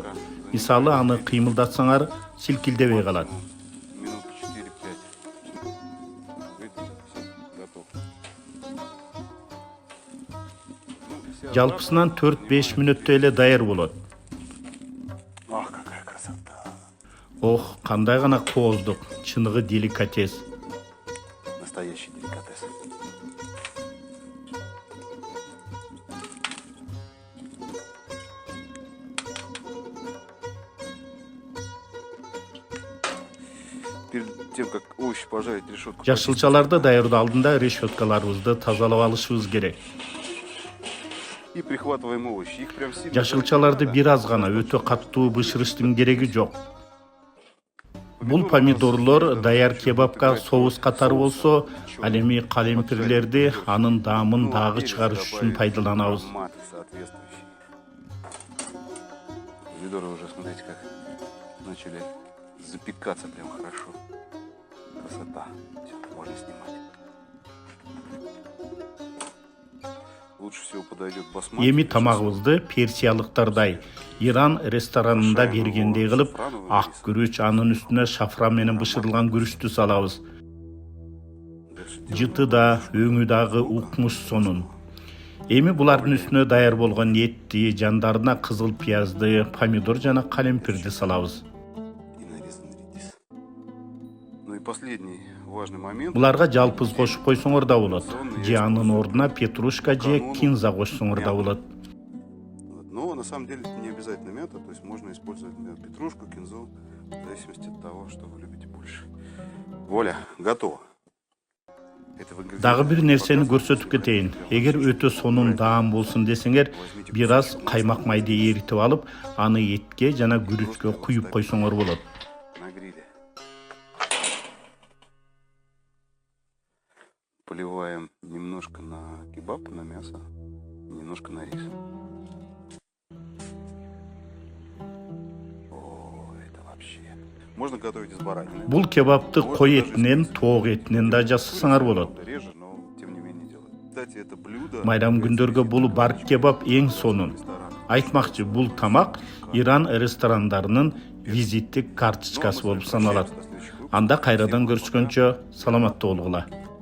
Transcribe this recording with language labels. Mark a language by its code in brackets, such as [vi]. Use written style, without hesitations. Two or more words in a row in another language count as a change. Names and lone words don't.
[ky] Мисалы аны кыймылдатсаңар силкилдебей калат. [ru] Минут 4-5. Видите, все, готов. [ky] Жалпысынан 4-5 мүнөттө эле даяр болот. [ru] Ах, какая красота. Ох, [ky] кандай гана кооздук, чыныгы деликатес. [ru] Настоящий деликатес. Перед тем, как овощи пожарить, решетку. [ky] Жашылчаларды даярдоо алдында решеткаларыбызды тазалап алышыбыз керек. [ru] И прихватываем овощи. Их прям сильно. [ky] Жашылчаларды бир аз гана, өтө каттуу бышырыштын кереги жок. Бул помидорлор даяр кебапка соус катары болсо, ал эми калемпирлерди анын даамын дагы чыгарыш үчүн пайдаланабыз. [ru] Аромат соответствующий. Помидоры уже, смотрите, как начали запекаться прям хорошо. Красота. Все, можно снимать. Лучше всего подойдет басмати. [ky] Эми тамагыбызды персиялыктардай Иран ресторанында бергендей кылып, ак күрүч, анын үстүнө шафран менен бышырылган күрүчтү салабыз. Жыты да, өңү дагы укмуш сонун. Эми булардын үстүнө даяр болгон этти, жандарына кызыл пиязды, помидор жана калемпирди салабыз. [ru] последний важный момент. [ky] Буларга жалпыз кошуп койсоңор да болот. Же анын ордуна петрушка же кинза кошсоңор да болот. [ru] Но на самом деле это не обязательно мята, то есть можно использовать петрушку, кинзу, в зависимости от того, что вы любите больше. Вуаля, готово. [ky] Дагы бир нерсени көрсөтүп кетейин. Эгер өтө сонун даам болсун десеңер, бир аз каймак майды эритип алып, аны этке жана күрүчкө куюп койсоңор болот. [ru] На гриле. Поливаем немножко на кебаб, на мясо, немножко на рис. О, это вообще. Можно готовить из баранины. [ky] Бул кебапты кой этинен, тоок этинен да жасасаңар болот. [ru] Реже, но тем не менее делать. Кстати, это блюдо. [ky] Майрам күндөргө бул барк кебап эң сонун. Айтмакчы, бул тамак Иран ресторандарынын визиттик карточкасы болуп саналат. Анда кайрадан көрүшкөнчө саламатта болгула.